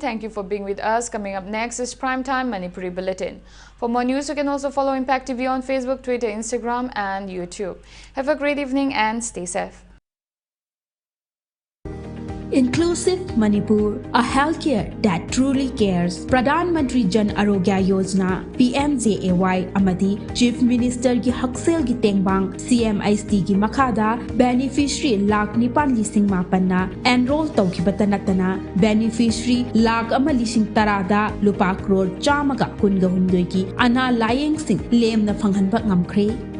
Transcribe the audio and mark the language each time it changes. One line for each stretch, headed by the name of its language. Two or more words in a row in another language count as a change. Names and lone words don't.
English: Thank you for being with us. Coming up next is Primetime Manipuri Bulletin. For more news, you can also follow Impact TV on Facebook, Twitter, Instagram and YouTube. Have a great evening and stay safe. Inclusive Manipur, a healthcare that truly cares.
Manipuri: Pradhan Mantri Jan Arogya Yojana (PMJAY) amadi
English: Chief Minister
Manipuri: gi Haksel gi Tengbang CMIST gi Makada beneficiary lakh 9,000 na enroll tawkhibata natana beneficiary lakh 1,000 tarada lupa crore chamaga kunga hundoi ki ana layeng sing lem na phanghanba ngamkhre.